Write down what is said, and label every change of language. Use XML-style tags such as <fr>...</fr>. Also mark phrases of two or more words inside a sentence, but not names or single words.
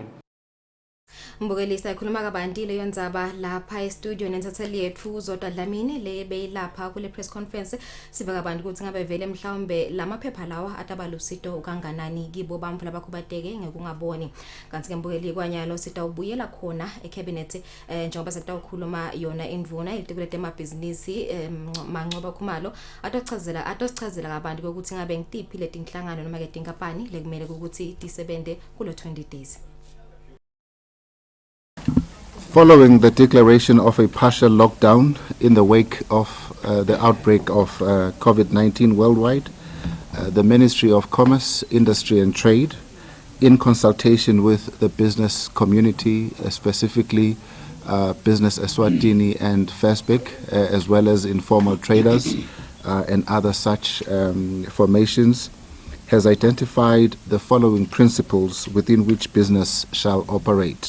<ss>Mbukelisa ikhuluma kabandile yondzaba lapha e-studio nensatheli yetfu uZodwa Dlamini le beyilapha kule</ss> <en>press conference</en> <ss>sibe kabantu ukuthi ngabe vele mhlawumbe lamaphepha lawa ataba lusito kanganani kibo bantfu labakhubateke ngekungaboni. Kanti ke mbukeli kwanyalo sitawubuyela khona ecabinet njengoba sekutawukhuluma yona indvuna itikule temabhizinisi Mancoba Khumalo atosichazela kabantu ukuthi ngabe ngitiphi letinhlangano noma ke tinkampani lekumele ukuthi tisebente kulo 20 days.</ss> <en>Following the declaration of a partial lockdown in the wake of the outbreak of COVID-19 worldwide, the Ministry of Commerce, Industry and Trade, in consultation with the business community, specifically Business Eswatini and FESBIC, as well as informal traders and other such formations, has identified the following principles within which business shall operate.</en>